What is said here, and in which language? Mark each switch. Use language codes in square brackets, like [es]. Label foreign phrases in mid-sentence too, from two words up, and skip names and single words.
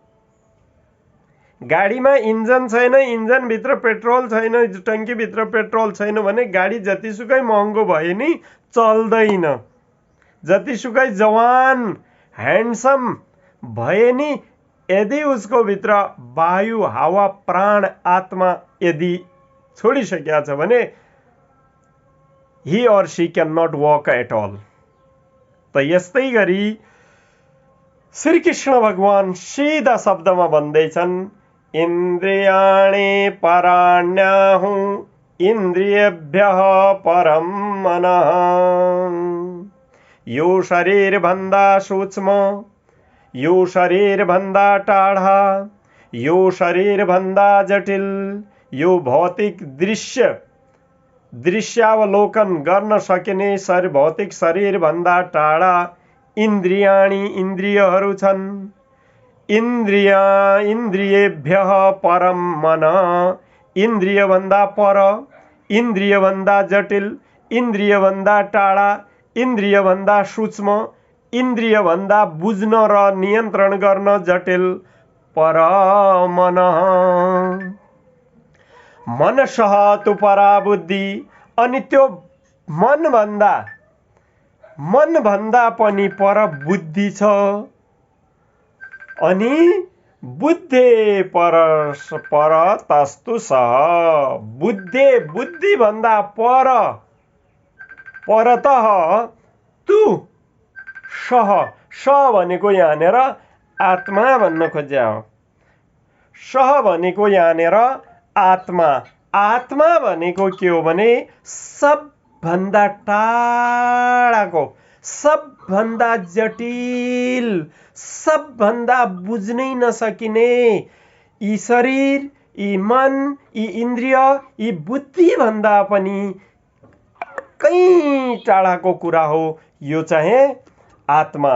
[ne] गाडीमा इन्जन छैन, इन्जन भित्र पेट्रोल छैन, टंकी भित्र पेट्रोल छैन भने गाडी जतिसुकै महँगो भए नि चल्दैन। जतिसुकै जवान ह्यान्डसम भए नि यदि उसको भित्र वायु, हावा, प्राण, आत्मा यदि छोडिसकेका छ भने [en] he or she cannot walk at all। [ne] त यस्तै गरी श्री कृष्ण भगवान सीधा शब्दमा भन्दैछन्, [sa] इन्द्रियाणि पराण्याहुः इन्द्रियेभ्यः परं मनः। [ne] यो शरीरभन्दा सूक्ष्म, यो शरीरभन्दा टाढा, यो शरीरभन्दा जटिल, यो भौतिक दृश्यावलोकन गर्न सकिने भौतिक शरीरभन्दा टाढा इन्द्रियाणि इन्द्रियहरू छन्। [sa] इन्द्रियेभ्यः परम मन, [ne] इन्द्रियभन्दा पर, इन्द्रियभन्दा जटिल, इन्द्रियभन्दा टाढा, इन्द्रियभन्दा सूक्ष्म, इन्द्रियभन्दा बुझ्न र नियन्त्रण गर्न जटिल परमन। [sa] मनसः तु परा बुद्धि, [ne] अनि त्यो मनभन्दा पनि पर बुद्धि छ। अनि [sa] बुद्धे पर तस्तु सः, [ne] बुद्धि भन्दा [sa] परतः तु सः, [ne] स भनेको यहाँनिर आत्मा भन्न खोज्या हो। सः भनेको यहाँनिर आत्मा। आत्मा भनेको के हो भने सबभन्दा टाढाको, सबभन्दा जटिल, सबभन्दा बुझ्नै नसकिने यी शरीर, यी मन, यी इन्द्रिय, यी बुद्धि भन्दा पनि कहीं टाढाको कुरा हो यो चाहिँ आत्मा।